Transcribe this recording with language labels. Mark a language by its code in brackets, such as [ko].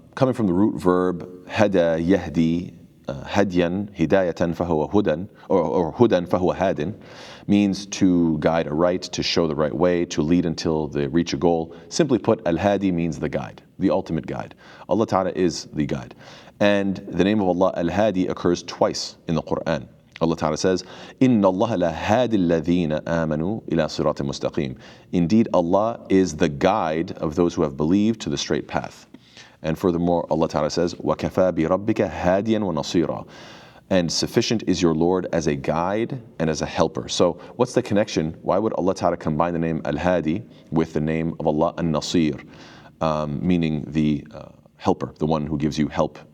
[en] Coming from the root verb, hada yahdi, hadyan, hidayatan fahuwa hudan, or hudan fahuwa hadin, means to guide aright, to show the right way, to lead until they reach a goal. Simply put, Al-Hadi means the guide, the ultimate guide. Allah Ta'ala is the guide. And the name of Allah, Al-Hadi, occurs twice in the Quran. Allah Ta'ala says, [ar] إِنَّ اللَّهَ لَهَادِ الَّذِينَ آمَنُوا إِلَى صِرَاطٍ مُسْتَقِيمٍ. [en] Indeed, Allah is the guide of those who have believed to the straight path. And furthermore, Allah Ta'ala says, [ar] وَكَفَى بِرَبِّكَ هَادِيًا وَنَصِيرًا. [en] And sufficient is your Lord as a guide and as a helper. So what's the connection? Why would Allah Ta'ala combine the name Al-Hadi with the name of Allah An-Nasir, meaning the helper, the one who gives you help.